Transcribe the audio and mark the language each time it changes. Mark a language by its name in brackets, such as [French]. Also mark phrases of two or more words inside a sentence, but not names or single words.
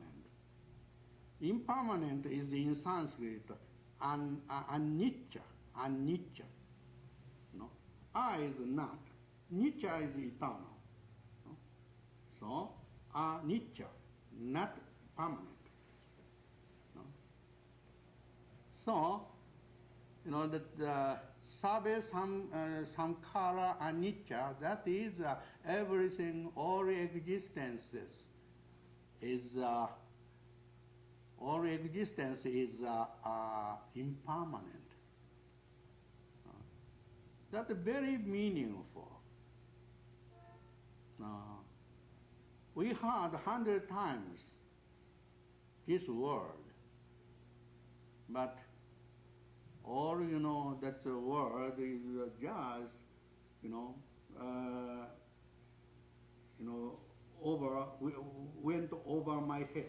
[English] Impermanent is in Sanskrit [Pali] anicca, anicca. [English] Is not. Nicca is eternal. So, anicca, not permanent. So, that [Pali] sabe samkhara anicca, [English] that is everything, all existences is all existence is impermanent. That's very meaningful. We heard 100 times this word, but all that the word is just went over my head.